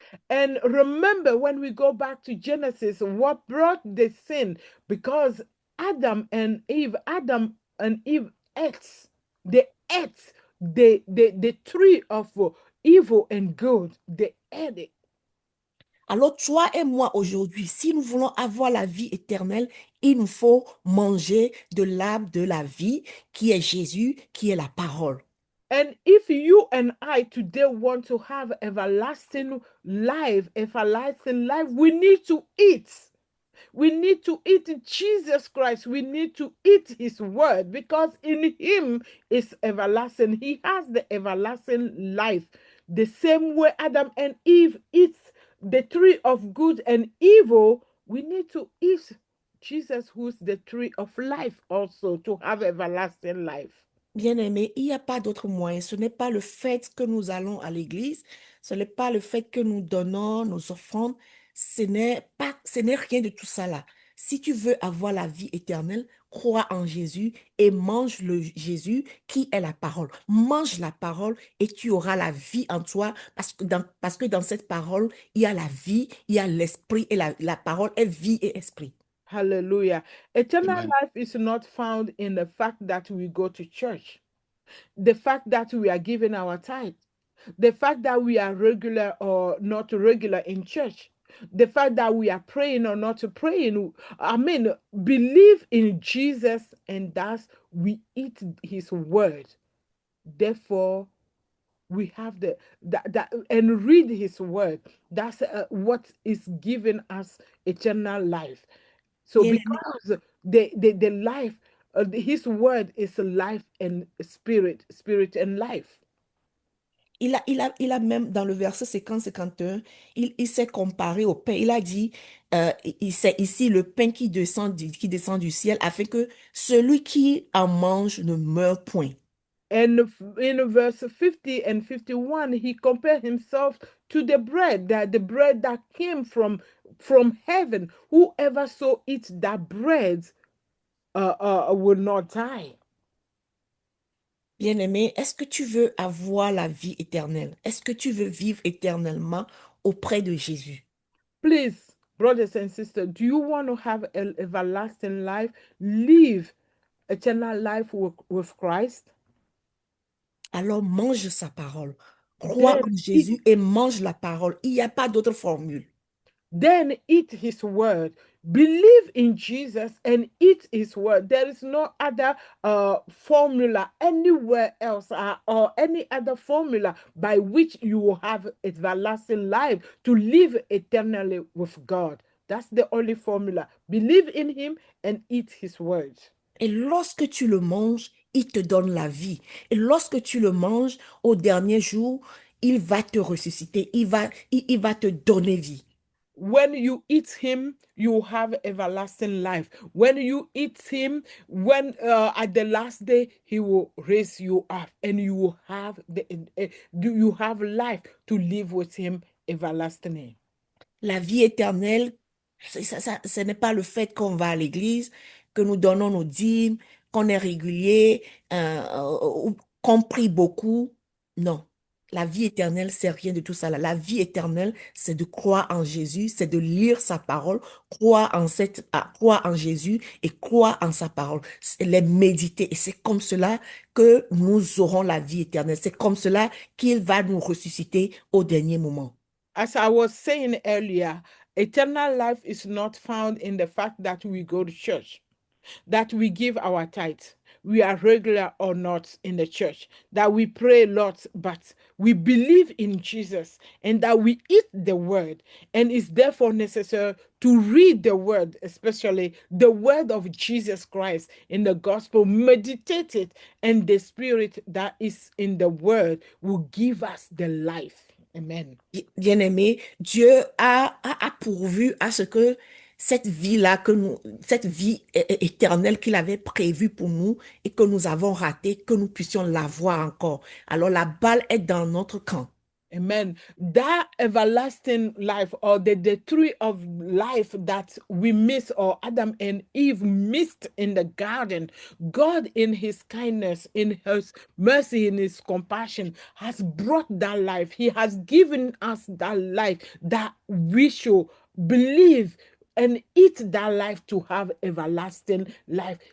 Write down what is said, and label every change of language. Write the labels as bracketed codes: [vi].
[en] And remember, when we go back to Genesis, what brought the sin? Because Adam and Eve ate. They ate the tree of evil and good. They ate it. [fr] Alors, toi et moi, aujourd'hui, si nous voulons avoir la vie éternelle, il nous faut manger de l'arbre de la vie, qui est Jésus, qui est la parole. [en] And if you and I today want to have everlasting life, we need to eat. We need to eat Jesus Christ. We need to eat his word, because in him is everlasting. He has the everlasting life. The same way Adam and Eve eat the tree of good and evil, we need to eat Jesus, who's the tree of life, also to have everlasting life. [fr] Bien-aimé, il n'y a pas d'autre moyen. Ce n'est pas le fait que nous allons à l'église, ce n'est pas le fait que nous donnons nos offrandes, ce n'est rien de tout ça là. Si tu veux avoir la vie éternelle, crois en Jésus et mange le Jésus qui est la parole. Mange la parole et tu auras la vie en toi, parce que dans cette parole, il y a la vie, il y a l'esprit, et la parole est vie et esprit. [en] Hallelujah. Eternal Amen. life is not found in the fact that we go to church, the fact that we are giving our tithe, the fact that we are regular or not regular in church, the fact that we are praying or not praying. I mean, believe in Jesus, and thus we eat his word. Therefore, we have that and read his word. That's what is giving us eternal life. So [fr] Bien-aimé, [en] because the life, his word is life and spirit and life. [fr] il a même, dans le verset 50-51, il s'est comparé au pain. Il a dit, c'est ici le pain qui descend du ciel, afin que celui qui en mange ne meure point. [en] And in verse 50 and 51, he compared himself to the bread, that the bread that came from heaven. Whoever so eats that bread will not die. [fr] Bien-aimé, est-ce que tu veux avoir la vie éternelle? Est-ce que tu veux vivre éternellement auprès de Jésus? [en] Please, brothers and sisters, do you want to have an everlasting life? Live eternal life with Christ? [fr] Alors mange sa parole. Crois [en] Then [fr] en [en] eat, [fr] Jésus et mange la parole. Il n'y a pas d'autre formule. [en] then eat his word. Believe in Jesus and eat his word. There is no other formula anywhere else or any other formula by which you will have everlasting life to live eternally with God. That's the only formula. Believe in him and eat his word. [fr] Et lorsque tu le manges, il te donne la vie. Et lorsque tu le manges, au dernier jour, il va te ressusciter. Il va te donner vie. [en] When you eat him, you have everlasting life. When you eat him, when at the last day he will raise you up, and you will have you have life to live with him everlastingly. [fr] La vie éternelle, ce n'est pas le fait qu'on va à l'église, que nous donnons nos dîmes, qu'on est régulier, ou qu'on prie beaucoup. Non. La vie éternelle, c'est rien de tout ça là. La vie éternelle, c'est de croire en Jésus, c'est de lire sa parole, croire en Jésus et croire en sa parole. C'est les méditer. Et c'est comme cela que nous aurons la vie éternelle. C'est comme cela qu'il va nous ressusciter au dernier moment. [en] As I was saying earlier, eternal life is not found in the fact that we go to church, that we give our tithe, we are regular or not in the church, that we pray a lot, but we believe in Jesus and that we eat the word. And it's therefore necessary to read the word, especially the word of Jesus Christ in the gospel, meditate it, and the spirit that is in the word will give us the life. Amen. [fr] Bien-aimé, Dieu a pourvu à ce que cette vie-là, cette vie éternelle qu'il avait prévue pour nous et que nous avons ratée, que nous puissions l'avoir encore. Alors la balle est dans notre camp. Amen. [en] That everlasting life, or the tree of life that we miss, or Adam and Eve missed in the garden, God, in his kindness, in his mercy, in his compassion, has brought that life. He has given us that life that we should believe and eat that life to have everlasting life.